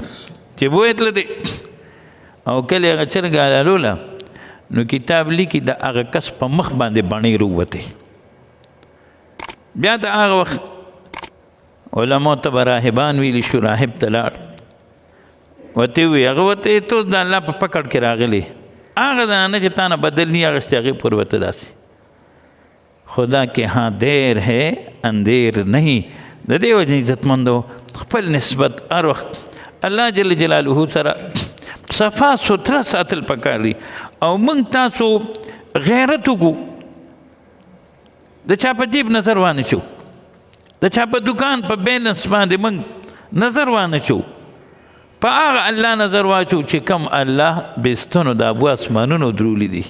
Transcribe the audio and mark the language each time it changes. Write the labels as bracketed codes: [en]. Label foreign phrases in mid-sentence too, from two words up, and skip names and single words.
[ps] چې بوتله دی او کله هغه چرګه حلالوله نو کتاب لیکي د هغه کس په مخ باندې بڼې راووتې. بیا د هغه وخت علماء ته به راهبان ویلي شو. راهب ته لاړ ورته ووایي هغه ورته ته اوس د الله په پکړ کې راغلی هغه زنانه چې تا نه بدل نی اخیستې هغې پورې ورته داسې [ur] خدا کے ہاں دیر ہے اندیر نہیں. [ps] د دې وجې عزتمندو خپل نسبت هر وخت الله جل جلاله سره صفا ستره ساتل پکار دي. او موږ تاسو غیرت وکړو، د چا په جیب نظر وانه چو، د چا په دکان په بیلنس باندې موږ نظر وانه چو، په هغه الله نظر واچو چې کم الله بستونو د ابو اسمانونو درولی دي.